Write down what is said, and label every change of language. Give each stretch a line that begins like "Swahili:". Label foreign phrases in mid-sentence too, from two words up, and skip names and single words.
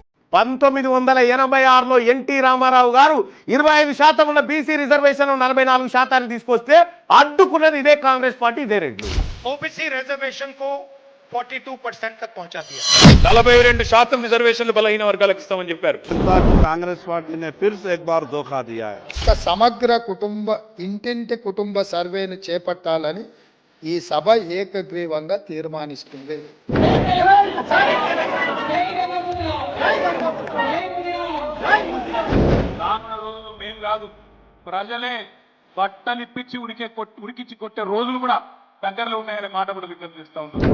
Telugu: 1986లో ఎన్టీ రామారావు గారు 25% ఉన్న బీసీ రిజర్వేషన్ 44% తీసుకొస్తే అడ్డుకున్నది ఇదే కాంగ్రెస్ పార్టీ, ఇదే రెడ్లు.
Hindi: ओबीसी रिजर्वेशन को 42% तक पहुंचा दिया.
Telugu: 42% రిజర్వేషన్లు బలహీన వర్గాలకు ఇస్తామని చెప్పారు.
Hindi: कांग्रेस पार्टी ने फिर से एक बार धोखा दिया है.
Telugu: సమగ్ర కుటుంబ ఇంటింటి కుటుంబ సర్వేను చేపట్టాలని ఈ సభ ఏకగ్రీవంగా తీర్మానిస్తుంది. మేము కాదు, ప్రజలే బట్టలిప్పించి ఉడికించి కొట్టే రోజులు కూడా దగ్గరలో ఉన్నాయనే మాట కూడా విజ్ఞప్తి చేస్తా ఉన్నాం.